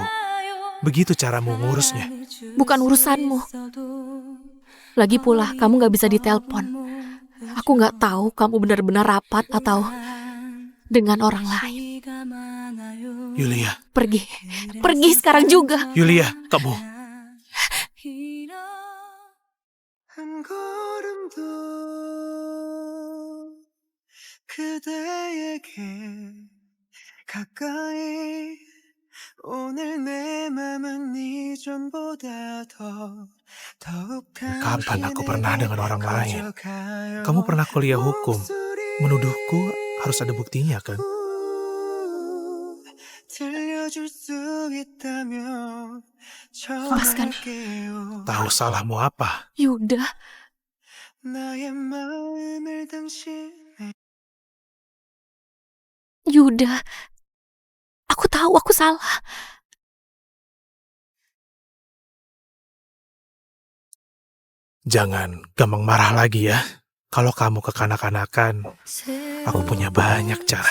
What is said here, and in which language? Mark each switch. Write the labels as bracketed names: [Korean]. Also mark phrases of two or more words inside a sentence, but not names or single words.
[Indonesian] Begitu caramu ngurusnya. Bukan urusanmu. Lagi pula, kamu nggak bisa ditelepon. Aku nggak tahu kamu benar-benar rapat atau dengan orang lain. Yulia. Pergi. Pergi sekarang juga. Yulia, kamu. [Korean] 한 걸음 더 그대에게 가까이 오늘 내 맘은 이전보다 더욱 [Indonesian] Kapan aku pernah dengan orang lain? Kamu pernah kuliah hukum. Menuduhku harus ada buktinya, kan? [Korean] 들려줄 수 있다면 [Indonesian] Lepaskan. [Korean] 전할게요 [Indonesian] Tahu salahmu apa? Yuda. [Korean] 나의 마음을 당신의 [Indonesian] Yuda. Aku tahu aku salah. Jangan gampang marah lagi ya. Kalau kamu kekanak-kanakan, aku punya banyak cara.